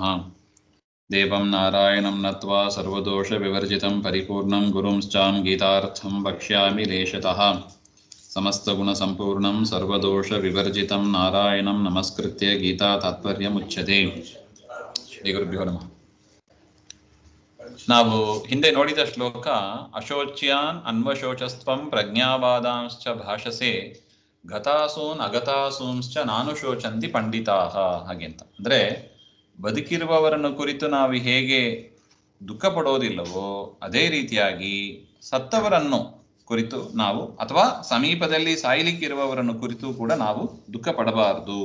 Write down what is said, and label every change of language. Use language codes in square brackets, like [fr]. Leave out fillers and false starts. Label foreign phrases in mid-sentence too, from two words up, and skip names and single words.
[sa] देवं नारायणं नत्वा सर्वदोषविवर्जितं परिपूर्णं गुरुंश्चां गीतार्थं वक्ष्यामि लेशतः। समस्तगुणसम्पूर्णं सर्वदोषविवर्जितं नारायणं नमस्कृत्य गीतातात्पर्यमुच्यते। ಶ್ರೀಗುರುಭ್ಯೋ ನಮಃ. [kn] ನಾವು ಹಿಂದೆ ನೋಡಿದ ಶ್ಲೋಕ [sa] ಅಶೋಚ್ಯಾನ್ ಅನ್ವಶೋಚಸ್ತ್ವಂ ಪ್ರಜ್ಞಾವಾದಾಂಶ್ಚ ಭಾಷಸೆ ಗತಾಸೂನ್ ಅಗತಾಸೂಂಶ್ಚ ನಾನು ಶೋಚಂತಿ ಪಂಡಿತಾಹ [kn] ಹಾಗೆ ಅಂತ. ಅಂದರೆ ಬದುಕಿರುವವರನ್ನು ಕುರಿತು ನಾವು ಹೇಗೆ ದುಃಖ ಪಡೋದಿಲ್ಲವೋ ಅದೇ ರೀತಿಯಾಗಿ ಸತ್ತವರನ್ನು ಕುರಿತು ನಾವು ಅಥವಾ ಸಮೀಪದಲ್ಲಿ ಸಾಯಲಿಕ್ಕಿರುವವರನ್ನು ಕುರಿತು ಕೂಡ ನಾವು ದುಃಖ ಪಡಬಾರದು.